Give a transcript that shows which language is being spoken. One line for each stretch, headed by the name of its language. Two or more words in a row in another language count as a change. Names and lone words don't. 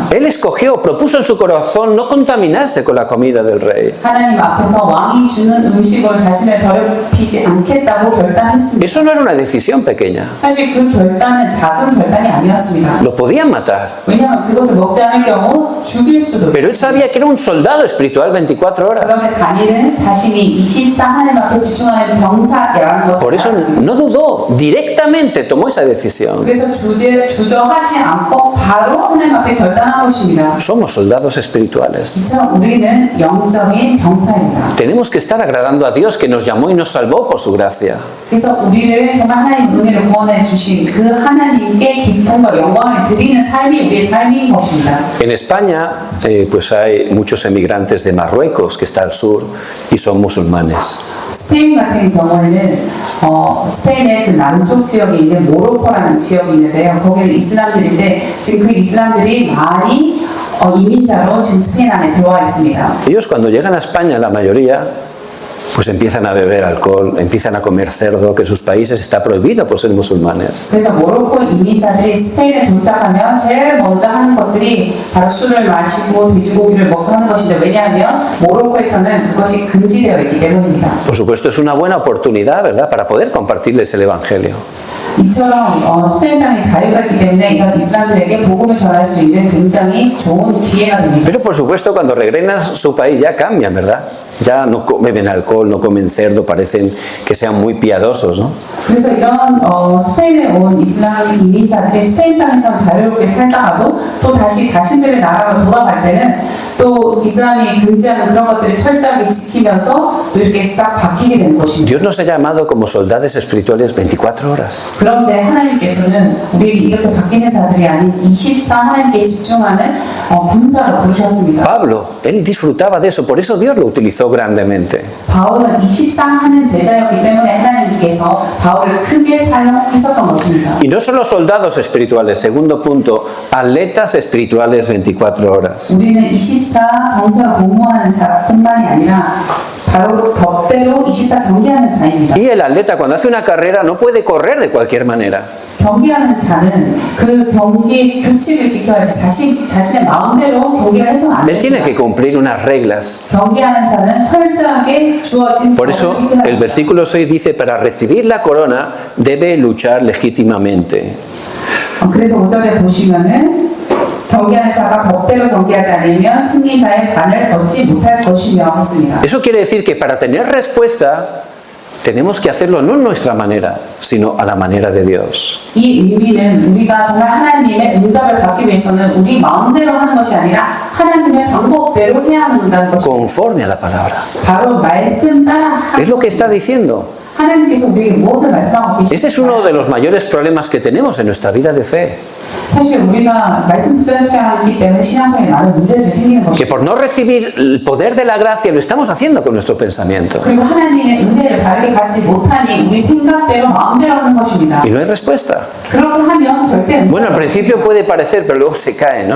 Spanish: Él escogió, propuso en su corazón no contaminarse con la comida del rey.
Korean: 하나님 앞에서 왕이 주는 음식으로 자신을 더럽히지 않겠다고 결단했습니다.
Spanish: Eso no era una decisión pequeña.
Korean: 사실 그 결단은 작은 결단이 아니었습니다.
Spanish: Lo podían matar.
Korean: 왜냐하면 그것을 먹지 않을 경우 죽일 수도.
Spanish: Pero él sabía que era un soldado espiritual 24 horas.
Korean: 그런데 다니엘은 자신이 24 하나님 앞에 집중하는 병사라는 것을
Spanish: Por eso
Korean: 알았습니다.
Spanish: no dudó, directamente tomó esa decisión.
Korean: 그래서 주저하지 않고 바로 하나님 앞에 결단한 것입니다.
Spanish: Somos soldados espirituales.
Korean: 이처럼 우리는 영적인 병사입니다.
Spanish: Tenemos que estar agradando a Dios que nos llamó y nos salvó por su gracia.
Korean: 그래서 우리를 정말 하나님 은혜를 구원해 주신 그 하나님께 기쁨과 영광을 드리는 삶이 우리의 삶인 것입니다.
Spanish: En España pues hay muchos emigrantes de Marruecos, que está al sur, y son musulmanes.
Korean: 스페인 같은 경우에는 스페인의 그 남쪽 지역에 있는 모로코라는 지역이 있는데요. 거기는 이슬람들인데 지금 그 이슬람들이 많이 이민자로 지금 스페인 안에 들어와 있습니다.
Spanish: Ellos cuando llegan a España, la mayoría, pues empiezan a beber alcohol, empiezan a comer cerdo, que en sus países está prohibido por ser musulmanes.
Korean: 그래서 모로코 이민자들이 스페인에 도착하면 제일 먼저 하는 것들이 바로 술을 마시고 돼지고기를 먹고 하는 것이죠. 왜냐하면 모로코에서는 그것이 금지되어 있기 때문입니다.
Spanish: Por supuesto, es una buena oportunidad, ¿verdad?, para poder compartirles el evangelio.
Korean: 이처럼 스페인 땅이 자유가 있기 때문에 이런 이슬람들에게 복음을 전할 수 있는 굉장히 좋은 기회가 됩니다.
Spanish: Pero por supuesto, cuando regresan a su país ya cambian, ¿verdad? Ya no beben alcohol, no comen cerdo, parecen que sean muy piadosos, ¿no?
Korean: 그래서 이런 스페인에 온 이슬람 이민자들이 스페인 땅에서 자유롭게 살다가도 또 다시 자신들의 나라로 돌아갈 때는 또 이슬람이 금지하는 그런 것들을 철저하게 지키면서 또 이렇게 싹 바뀌게 되는 것입니다.
Spanish: Dios nos ha llamado como soldados espirituales 24 horas.
Korean: 그런데 하나님께서는 우리에게 이렇게 바뀌는 자들이 아닌 24 하나님께 집중하는 군사로 부르셨습니다.
Spanish: Pablo, él disfrutaba de eso, por eso Dios lo utilizó utilizó grandemente.
Korean: 바울은 24 하는 제자였기 때문에 하나님께서 바울을 크게 사용하셨던 것입니다.
Spanish: Y no solo soldados espirituales, segundo punto, atletas espirituales 24 horas.
Korean: 우리는 24 병사로 복무하는 자뿐만이 아니라 바로 법대로 24 경기하는 자입니다.
Spanish: Y el atleta cuando hace una carrera no puede correr de cualquier manera.
Korean: 경기하는 자는 그 경기 규칙을 지켜야지 자신의 마음대로 경기를 해서는 안
Spanish: Él tiene que
Korean: 됩니다.
Spanish: cumplir unas reglas.
Korean: 경기하는 자는 철저하게 주어진
Spanish: Por
Korean: 법을
Spanish: eso
Korean: 지켜야
Spanish: el
Korean: 합니다.
Spanish: versículo 6 dice, para recibir la corona debe luchar legítimamente.
Korean: 그래서 5절에 보시면은 경기하는 자가 법대로 경기하지 않으면 승리자의 반을 얻지 못할 것이며 했습니다.
Spanish: Eso quiere decir que para tener respuesta tenemos que hacerlo no en nuestra manera, sino a la manera de Dios.
Korean: 이 의미는 우리가 정말 하나님의 응답을 받기 위해서는 우리 마음대로 하는 것이 아니라 하나님의 방법대로 해야 한다는 것입니다.
Spanish: Conforme a la palabra.
Korean: 바로 말씀 따라
Spanish: Es lo que está diciendo.
Korean: 하나님께서 우리에게 무엇을 말씀하고
Spanish: Ese es uno de
Korean: 계십니까?
Spanish: los mayores problemas que tenemos en nuestra vida de fe.
Korean: 사실 우리가 말씀 붙잡지 않기 때문에 신앙생활에 많은 문제들이 생기는
Spanish: Que
Korean: 것입니다.
Spanish: por no recibir el poder de la gracia lo estamos haciendo con nuestro pensamiento.
Korean: 그리고 하나님의 은혜를 바르게 받지 못하니 우리 생각대로 마음대로 하는 것입니다.
Spanish: Y no hay respuesta.
Korean: 그렇게 하면 절대
Spanish: Bueno, al principio puede parecer, pero luego se cae, ¿no?